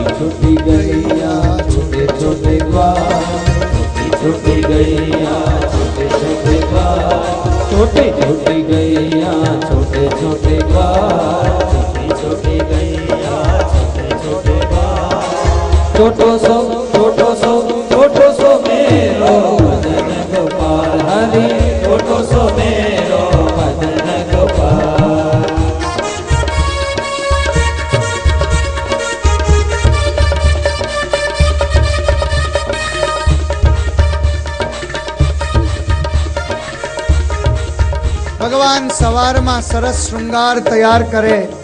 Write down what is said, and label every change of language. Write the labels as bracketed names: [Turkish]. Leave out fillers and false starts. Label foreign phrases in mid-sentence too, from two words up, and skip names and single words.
[Braj] छोटी गैया छोटे छोटे ग्वाल, छोटी गैया छोटे छोटे ग्वाल, छोटी छोटी गैया छोटे छोटे ग्वाल, छोटी छोटी गैया छोटे छोटे ग्वाल, छोटो सो मेरो मदन गोपाल, हरि छोटो सो मेरो मदन गोपाल। [Gujarati] ભગવાન સવારમાં સરસ શૃંગાર તૈયાર કરે,